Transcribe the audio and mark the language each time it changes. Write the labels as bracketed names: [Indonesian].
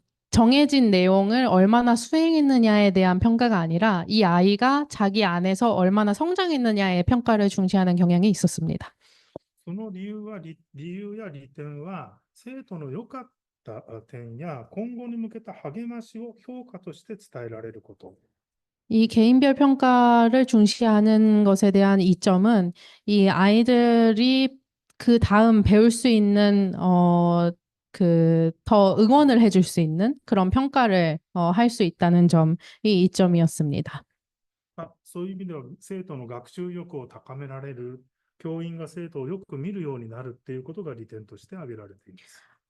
[Korean] 정해진 내용을 얼마나 수행했느냐에 대한 평가가 아니라 이 아이가 자기 안에서 얼마나 성장했느냐의 평가를 중시하는 경향이 있었습니다. [Japanese] その理由や利点は、生徒の良かった点や今後に向けた励ましを評価として伝えられること。 [Korean] 이 개인별 평가를 중시하는 것에 대한 이점은 이 아이들이 그 다음 배울 수 있는 더 응원을 해줄 수 있는 그런 평가를 할 수 있다는 점이 이점이었습니다. [Japanese] そういう意味では、生徒の学習意欲を高められる、教員が生徒をよく見るようになるっていうことが利点として挙げられています。